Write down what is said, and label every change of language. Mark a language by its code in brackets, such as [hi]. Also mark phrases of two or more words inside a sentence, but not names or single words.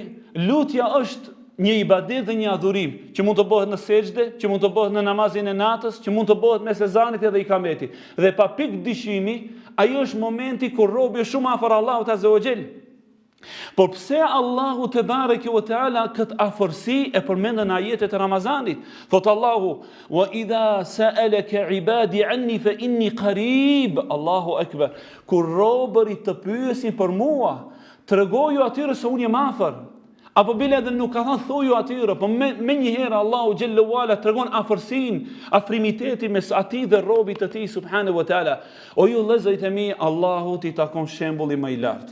[sq] Lutja është një ibadet dhe një adhurim, që mund të bëhet në sejdë, që mund të bëhet në namazin e natës, që mund të bëhet mes ezanit edhe ikametit. Dhe pa pikë dyshimi, ajo është momenti kur robi është shumë afër Allahut [ar] عز وجل. [sq] Por pse Allahu [ar] تبارك وتعالى [sq] këtë afërsi e përmend në ajetet e Ramazanit? Thot Allahu: [ar] "وإذا سألك عبادي عني فإني قريب." الله أكبر. [sq] Kur robërit të pyesin për mua, tregoju atyre se unë jam afër. Apo bile edhe nuk ka thënë thuju atyre, po me njëherë Allahu [ar] جل وعلا [sq] tregon afërsinë, afrimitetin mes atij dhe robit të tij [ar] سبحانه وتعالى. [sq] O ju vëllezërit e mi, Allahu t'i takon shembulli më i lartë.